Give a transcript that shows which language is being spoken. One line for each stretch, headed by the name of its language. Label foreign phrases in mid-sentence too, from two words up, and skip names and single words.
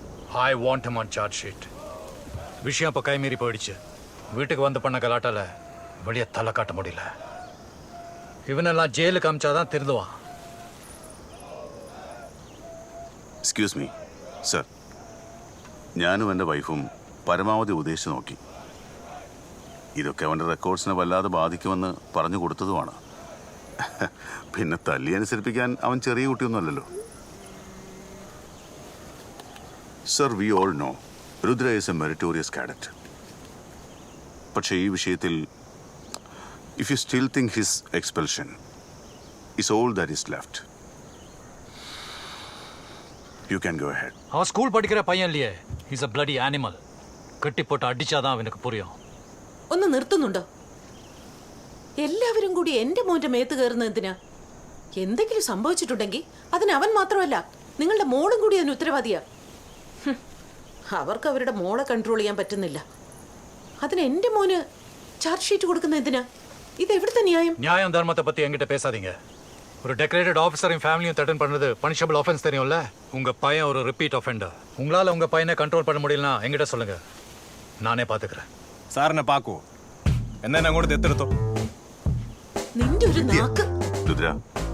English: I want him on charge sheet.
Tamil: விஷயம் இப்போ கைமீறி போயிடுச்சு. வீட்டுக்கு வந்து பண்ண கலாட்டால வெளியே தலை காட்ட முடியல. இவனெல்லாம் ஜெயிலுக்கு அமிச்சாதான் திருந்துவான்.
English: excuse me sir,
Malayalam: ഞാനും എൻ്റെ വൈഫും പരമാവധി ഉദ്ദേശിച്ച് നോക്കി. ഇതൊക്കെ അവൻ്റെ റെക്കോർഡ്സിനെ വല്ലാതെ ബാധിക്കുമെന്ന് പറഞ്ഞു കൊടുത്തതുമാണ്. പിന്നെ തല്ലി അനുസരിപ്പിക്കാൻ അവൻ ചെറിയ കുട്ടിയൊന്നുമല്ലല്ലോ.
English: Sir, we all know Rudra is a meritorious cadet.
Malayalam: പക്ഷേ ഈ വിഷയത്തിൽ
English: if you still think his expulsion is all that is left, you can go ahead.
Tamil: அவன் ஸ்கூல் படிக்கிற பையன் இல்லையே.
English: இஸ் a bloody animal.
Tamil: கட்டி போட்டு அடிச்சாதான் அவனுக்கு புரியும்.
Malayalam: ഒന്ന് നിർത്തുന്നുണ്ടോ? എല്ലാവരും കൂടി എന്റെ മോന്റെ മേത്ത് കയറുന്ന എന്തിനാ? എന്തെങ്കിലും സംഭവിച്ചിട്ടുണ്ടെങ്കിൽ അതിന് അവൻ മാത്രമല്ല, നിങ്ങളുടെ മോളും കൂടി അതിന് ഉത്തരവാദിയാ. അവർക്ക് അവരുടെ മോളെ കൺട്രോൾ ചെയ്യാൻ പറ്റുന്നില്ല. അതിന് എന്റെ മോന്
English: charge sheet
Malayalam: കൊടുക്കുന്ന എന്തിനാ? ഇത് എവിടുത്തെ ന്യായം?
Tamil: நியாயம் தர்மத்தை பத்தி என்கிட்ட பேசாதீங்க. ஒரு
English: decorated officer
Tamil: ஃபேமிலியும் தட்டன் பண்ணுறது
English: punishable offense
Tamil: தெரியும்ல. உங்க பையன் ஒரு
English: repeat offender.
Tamil: உங்களால உங்க பையனை கண்ட்ரோல் பண்ண முடியலனா என்கிட்ட சொல்லுங்க, நானே பாத்துக்கிறேன்.
Malayalam: സാറിനെ പാക്കൂ, എന്നെ അങ്ങോട്ട് ദത്തെടുത്തോ. നിന്റെ ഒരു നാക്ക്. രുദ്ര,